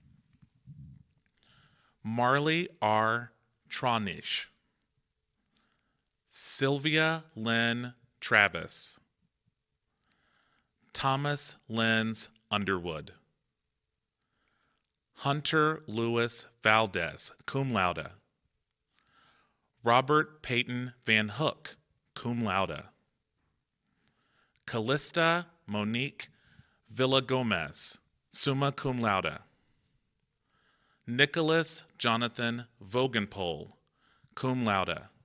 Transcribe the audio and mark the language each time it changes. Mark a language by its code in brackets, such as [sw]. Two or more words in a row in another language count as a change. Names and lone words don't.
[en] Marley R. Tronish. Sylvia Lynn Travis. Thomas Lenz Underwood. Hunter Louis Valdez, [la] cum laude. [en] Robert Peyton Van Hook, [la] cum laude. [en] Callista Monique Villagomez, [la] summa cum laude. [en] Nicholas Jonathan Vogenpol, [la] cum laude.